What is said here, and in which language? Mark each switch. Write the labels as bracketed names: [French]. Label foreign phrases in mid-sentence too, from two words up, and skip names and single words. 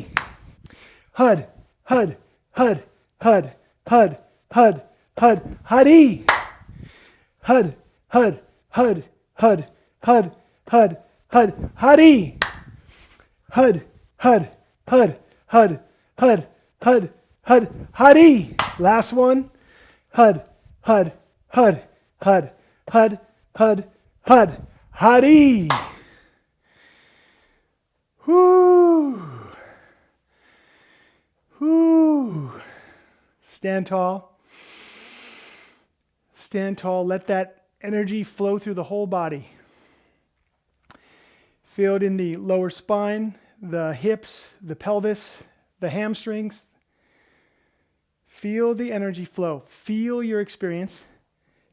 [English] Hud, hud, hud, hud, hud, hud, hud. Hari. Hud, hud, hud, hud, hud, hud, hud. Hari. Hud, hud, hud, hud, hud, hud, hud. Hari. Last one. Hud, hud, hud, hud, hud, hud, hud. Hari. Whoo. Whoo. Stand tall. Stand tall. Let that energy flow through the whole body. Feel it in the lower spine, the hips, the pelvis, the hamstrings. Feel the energy flow. Feel your experience.